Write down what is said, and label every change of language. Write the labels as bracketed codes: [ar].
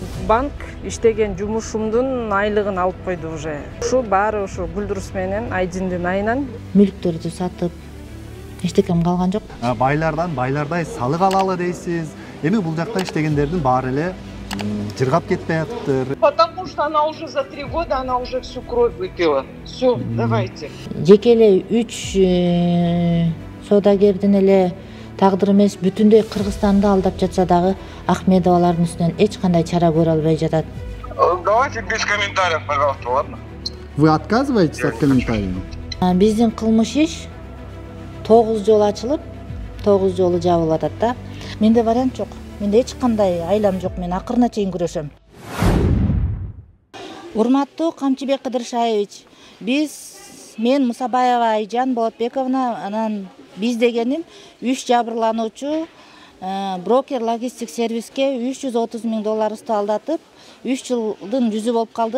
[ky] Банк иштеген жумушумдун айлыгын алып койду уже. Ушу баары ушу Гүлдүрүс менен Айдиндин айынан. Мүлктөрдү сатып, эчтекем калган жок. Байлардай салык алалы дейсиз. Эми бул жакта иштегендердин баары эле жыргап кетпей атыптыр. [ru] Потому что она уже за 3 года, она уже всю кровь выпила. Все, давайте. [ky] Жеке эле 3 соодагердин эле тагдыры эмес, бүтүндөй Кыргызстанды алдап жатса дагы Ахмедовалардын үстүнөн эч кандай чара көрө албай жатат. [ru] Давайте без комментариев, пожалуйста, ладно? Вы отказываетесь от комментариев? [ky] Биздин кылмыш иш 9 жолу ачылып, 9 жолу жабылып атат да. Менде вариант жок. Менде эч кандай айлам жок. Мен акырына чейин күрөшөм. Урматтуу Камчыбек Кыдыршаевич, мен Мусабаева Айжан Болотбековна, анан биз дегеним 3 жабырлануучу брокер логистик сервиске $330.000 алдатып, 3 жылдын жүзү болуп калды.